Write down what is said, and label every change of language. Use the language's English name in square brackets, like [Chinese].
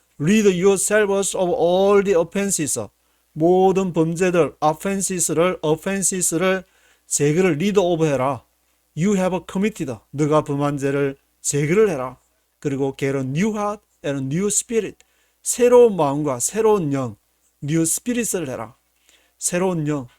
[English] Rid yourselves of all the offenses. [Korean] 모든 범죄들, offenses를 제거를 [English] rid of [Korean] 해라. [English] You have committed. [Korean] 너가 범한 죄를 제거를 해라. 그리고 [English] get a new heart and a new spirit. [Korean] 새로운 마음과 새로운 영, [English] new spirit [Korean] 을 해라. 새로운 영.